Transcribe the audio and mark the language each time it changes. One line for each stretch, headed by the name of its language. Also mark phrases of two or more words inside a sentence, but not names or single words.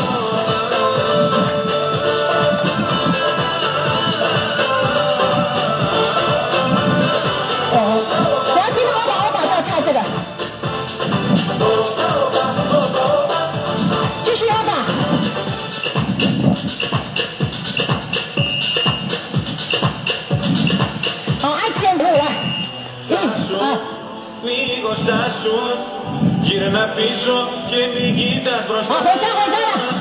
Chinese: 只要听到欧巴欧巴就要跳这个。继续摇吧。好，爱情人走路来。
Greek: Λίγο στάσου, γύρνα πίσω και μην κοίτας μπροστά.
Chinese: 好，回家回家了。